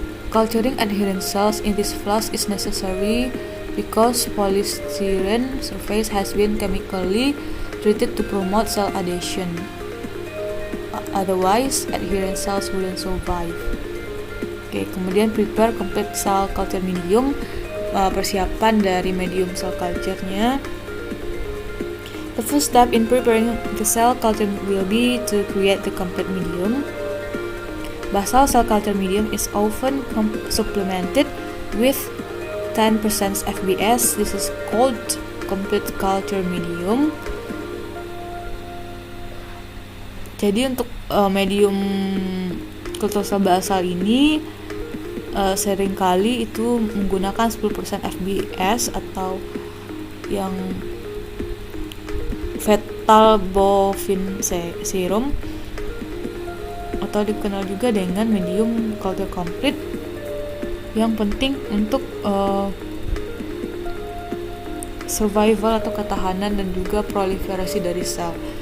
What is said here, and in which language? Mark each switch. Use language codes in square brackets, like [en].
[en] Culturing adherent cells in this flask is necessary because polystyrene surface has been chemically treated to promote cell adhesion. Otherwise, adherent cells wouldn't survive. Kemudian prepare complete cell culture medium. [id] Persiapan dari medium cell culture-nya. [en] The first step in preparing the cell culture will be to create the complete medium. Basal cell culture medium is often supplemented with 10% FBS. This is called complete culture medium. [id] Jadi untuk medium kultur sel basal ini seringkali itu menggunakan 10% FBS atau yang fetal bovine serum atau dikenal juga dengan medium culture complete, yang penting untuk survival atau ketahanan dan juga proliferasi dari sel.